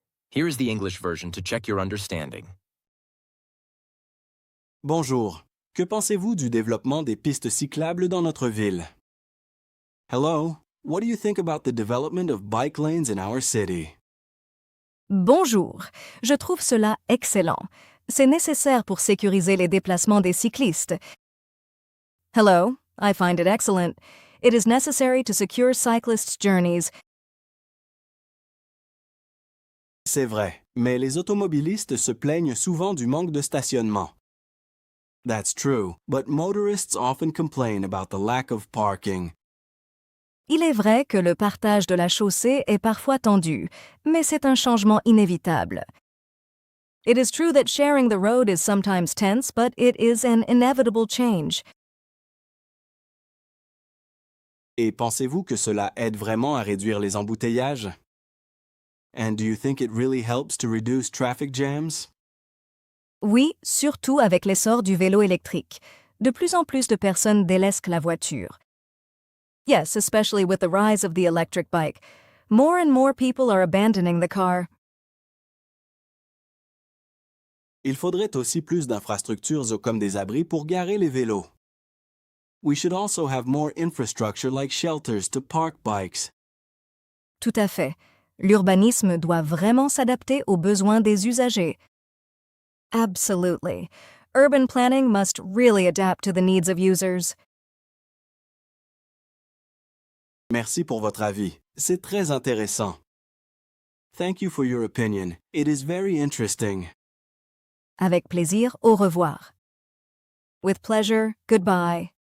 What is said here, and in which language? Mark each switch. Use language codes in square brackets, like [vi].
[en] Here is the English version to check your understanding. [fr] Bonjour. Que pensez-vous du développement des pistes cyclables dans notre ville? [en] Hello. What do you think about the development of bike lanes in our city? [fr] Bonjour, je trouve cela excellent. C'est nécessaire pour sécuriser les déplacements des cyclistes. [en] Hello, I find it excellent. It is necessary to secure cyclists' journeys. [fr] C'est vrai, mais les automobilistes se plaignent souvent du manque de stationnement. [en] That's true, but motorists often complain about the lack of parking. [fr] Il est vrai que le partage de la chaussée est parfois tendu, mais c'est un changement inévitable. [en] It is true that sharing the road is sometimes tense, but it is an inevitable change. [fr] Et pensez-vous que cela aide vraiment à réduire les embouteillages? [en] And do you think it really helps to reduce traffic jams? [fr] Oui, surtout avec l'essor du vélo électrique. De plus en plus de personnes délaissent la voiture. [en] Yes, especially with the rise of the electric bike. More and more people are abandoning the car. [fr] Il faudrait aussi plus d'infrastructures comme des abris pour garer les vélos. [en] We should also have more infrastructure like shelters to park bikes. [fr] Tout à fait. L'urbanisme doit vraiment s'adapter aux besoins des usagers. [en] Absolutely. Urban planning must really adapt to the needs of users. [fr] Merci pour votre avis. C'est très intéressant. [en] Thank you for your opinion. It is very interesting. [fr] Avec plaisir, au revoir. [en] With pleasure, goodbye.